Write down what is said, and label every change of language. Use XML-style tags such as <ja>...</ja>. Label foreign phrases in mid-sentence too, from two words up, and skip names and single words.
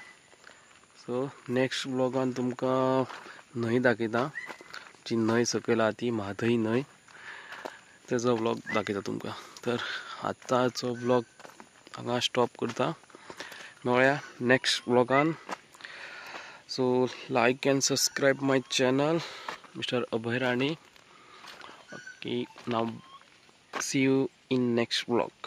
<kok>सो नेक्स्ट ब्लॉगान तुमकां न्हंय दाखयता, जी न्हंय सकयल आहा ती म्हादई न्हंय, तेजो ब्लॉग दाखयता तुमकां. तर आतांचो ब्लॉग हांगा स्टॉप करता. मेळया नेक्स्ट ब्लॉगान. सो</kok> <en>like and subscribe my channel</en> <kok>मिस्टर अभय राणे.</kok> <en>okay, now see you in next blog.</en>